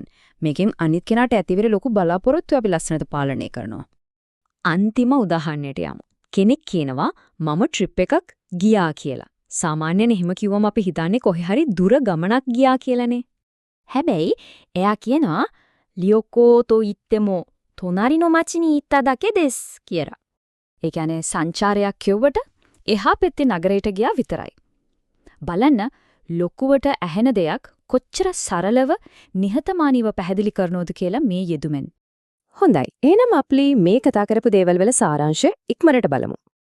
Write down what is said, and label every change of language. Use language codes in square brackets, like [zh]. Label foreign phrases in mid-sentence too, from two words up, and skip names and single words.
[si] මේකෙන් අනිත් කෙනාට ඇතිවෙර ලොකු බලාපොරොත්තු අපි ලස්සනට පාලනය කරනවා. අන්තිම උදාහරණයට යමු. කෙනෙක් කියනවා මම ට්‍රිප් එකක් ගියා කියලා. සාමාන්‍යයෙන් එහෙම කිව්වම අපි හිතන්නේ කොහේ හරි දුර ගමනක් ගියා කියලානේ. හැබැයි එයා කියනවා [ja] 旅行と言っても 隣 の 町 に 行っただけです [si] කියලා. ඒ කියන්නේ සංචාරයක් කියුවට එහා පැත්තේ නගරයට ගියා විතරයි. බලන්න ලොකුවට ඇහෙන දෙයක් කොච්චර සරලව නිහතමානීව පැහැදිලි කරනවද කියලා මේ යෙදුමෙන්. හොඳයි. එහෙනම් අපි මේ කතා කරපු දේවල් වල සාරාංශය ඉක්මනට බලමු.